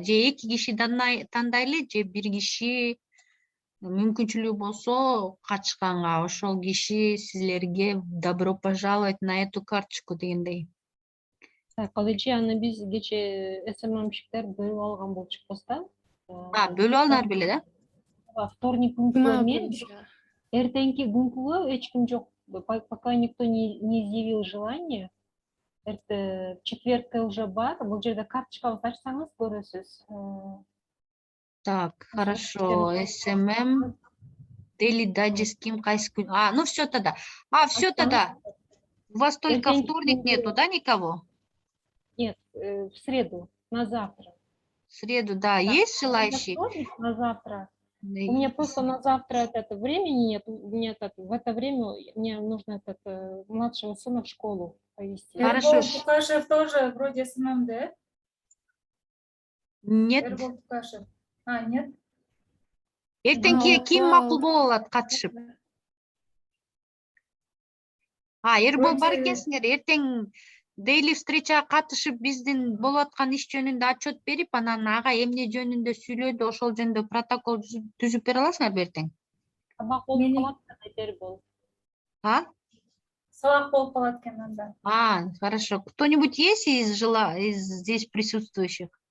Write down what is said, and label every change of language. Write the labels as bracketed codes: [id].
[ky] Же эки киши тандайлы, же бир киши мүмкүнчүлүгү болсо катышканга, ошол киши силерге [ru] добро пожаловать на эту карточку [ky] дегендей. Калычы аны биз кече СММщиктер бөлүп алган болчукпуз да. Бөлүп алдыңар беле да? Вторник күнкү мен эртеңки күнкүгө эч ким жок. [ru] Пока никто не изъявил желание. Это четвертка уже бар. [ky] Бул жерде карточкабызды ачсаңыз көрөсүз. [ru] Так, хорошо. СММ, Daily Digest, [ky] ким кайсы күн? [ru] Ну все тогда. Все тогда. У вас только вторник нету, да, никого? Нет, в среду, на завтра. В среду, да. Есть желающие? На завтра. У меня просто на завтра времени нет. У меня в это время мне нужно младшего сына в школу повезти. Хорошо. Букашев тоже вроде СММ, да? Нет. Букашев. Нет? [ky] Эртеңки ким макул болот катышып? Эрбол бар экенсиңер. Эртең дейли встречага катышып биздин болуп аткан иш жөнүндө отчет берип, анан ага эмне жөнүндө сүйлөдү, ошол жөнүндө протокол түзүп бере аласыңарбы эртең? Сабак болуп калат Эрбол. Сабак болуп калат экен анда. [ru] Хорошо. Кто-нибудь есть из здесь присутствующих?